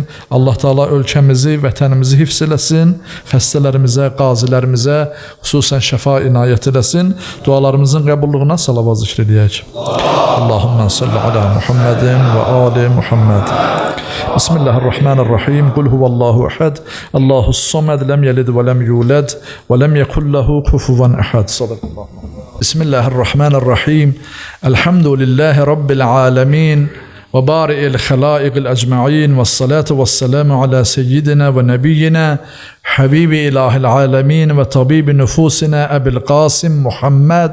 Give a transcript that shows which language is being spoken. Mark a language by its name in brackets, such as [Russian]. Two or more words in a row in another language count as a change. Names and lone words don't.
[Azerbaijani] Allah Teala ölkəmizi, vətənimizi hifz eləsin. Xəstələrimizə, qazilərimizə xüsusən şəfa inayət eləsin. Dualarımızın qəbulluğuna salavat zikr edək. [Arabic] اللهم صل على محمد وآل محمد. Bismillahirrahmanirrahim. قل هو الله أحد. الله الصمد لم يلد ولم يولد ولم يكن له كفوا أحد. Bismillahirrahmanirrahim. الحمد لله رب العالمين. وبارئ الخلائق الأجمعين، والصلاة والسلام على سيدنا ونبينا حبيب إله العالمين وطبيب نفوسنا أبي القاسم محمد.